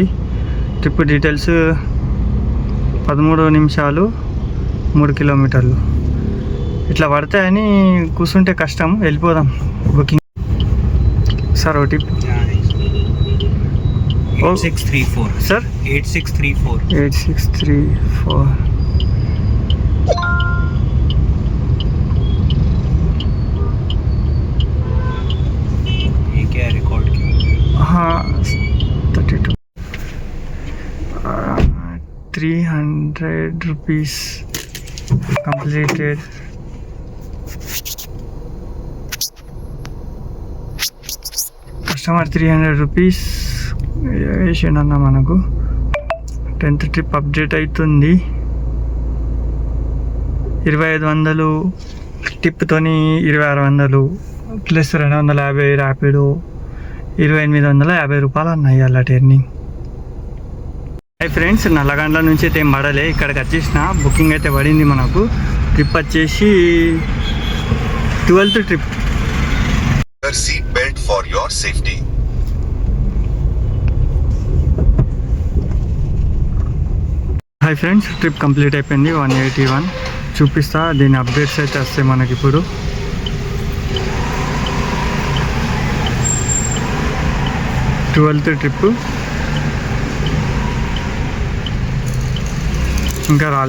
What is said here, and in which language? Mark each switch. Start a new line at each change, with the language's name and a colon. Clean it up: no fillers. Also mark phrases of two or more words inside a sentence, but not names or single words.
English: trip details
Telugu: 13 నిమిషాలు 3 కిలోమీటర్లు. ఇట్లా పడతాయని కూర్చుంటే కష్టం. వెళ్ళిపోదాం బుకింగ్. సార్ ఓ టిప్. 8634 సార్ 8634 8634.
Hindi: ये क्या है रिकॉर्ड की? हाँ 32 300
English: rupees completed.
Telugu: కస్టమర్ 300 rupees వేసిండన్న మనకు. 10th
English: trip update
Telugu: అవుతుంది. 2500 టిప్తోని 2600 ప్లస్ 250 ర్యాపిడో 2850 రూపాయలు అన్నాయి అలా టెర్నింగ్.
English: hi friends,
Telugu: నల్లగండ్ల నుంచి అయితే ఏం పడలే. ఇక్కడికి వచ్చేసిన బుకింగ్ అయితే పడింది మనకు. ట్రిప్ వచ్చేసి 12th ట్రిప్.
English: Seat belt for your safety. hi friends, trip complete
Telugu: అయిపోయింది. 181 చూపిస్తా. దీని అప్డేట్స్ అయితే వస్తాయి మనకి ఇప్పుడు.
English: twelfth trip
Telugu: ఇంకా రాలే.